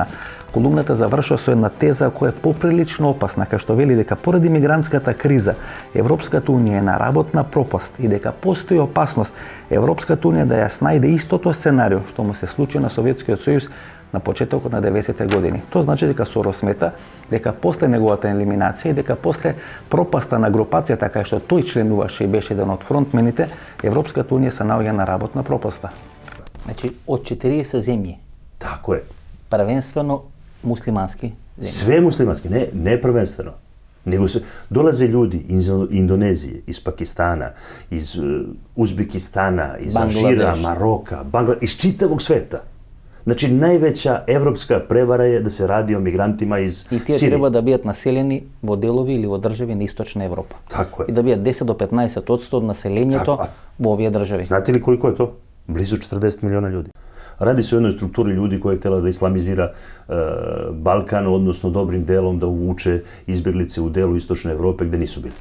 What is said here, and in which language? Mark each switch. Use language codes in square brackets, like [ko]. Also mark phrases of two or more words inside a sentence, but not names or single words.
[mk] Колумната завршува со една теза која е поприлично опасна, кај што вели дека поради мигрантската криза Европската унија е на работна пропаст и дека постои опасност Европската унија да ја снајде истото сценарио што му се случи на Советскиот сојуз на почетокот на 90-те години. Тоа значи дека Сорос смета дека после неговата елиминација и дека после пропаста на групацијата кај што тој членуваше и беше еден од фронтмените, Европската унија се наоѓа на работна пропаста. Значи од 40 земји. [sr] Tako je. [mk] Првенствено муслимански земји. [sr] Sve muslimanski, ne prvenstveno. Nego dolaze ljudi iz Indonezije, iz Pakistana, iz Uzbekistana, iz Alžira, Maroka, iz čitavog sveta. Значи, највеća европска превара е да се ради о мигрантима из Сирија. [mk] И тие треба да бидат населени во делови или во држави на Источна Европа. [sr] Тако е. [mk] И да бидат 10 до 15% од населењето во овие држави. [sr] Знаете ли колико е то? Близу 40 милиона људи. Ради се о jednoj структури људи која htela да исламизира Балкан, односно добрим делом да увуче избеглице у делу Источна Европе где нису били.